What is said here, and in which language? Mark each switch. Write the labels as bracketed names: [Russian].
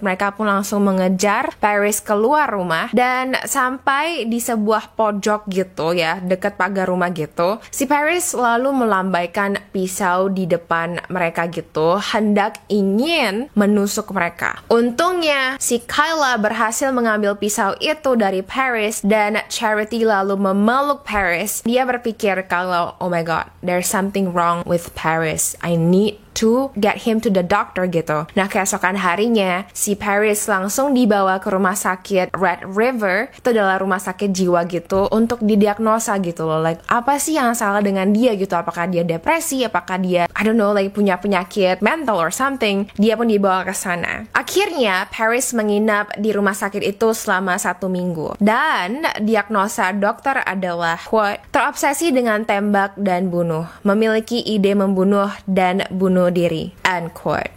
[Indonesian] Mereka pun langsung mengejar Paris keluar rumah, dan sampai di sebuah pojok gitu ya, dekat pagar rumah gitu, si Paris lalu melambaikan pisau di depan mereka gitu, hendak ingin menusuk mereka. Untungnya si Kyla berhasil mengambil pisau itu dari Paris, dan Charity lalu memeluk Paris. Dia berpikir kalau [English] oh my god, there's something wrong with Paris, I need to get him to the doctor gitu. [Indonesian] Nah, keesokan harinya si Paris langsung dibawa ke rumah sakit Red River, itu adalah rumah sakit jiwa gitu, untuk didiagnosa gitu loh, like apa sih yang salah dengan dia gitu, apakah dia depresi, apakah dia [English] I don't know, like [Indonesian] punya penyakit mental [English] or something. [Indonesian] Dia pun dibawa ke sana. Akhirnya Paris menginap di rumah sakit itu selama 1 minggu, dan diagnosa dokter adalah quote, terobsesi dengan tembak dan bunuh, memiliki ide membunuh dan bunuh diri, end quote.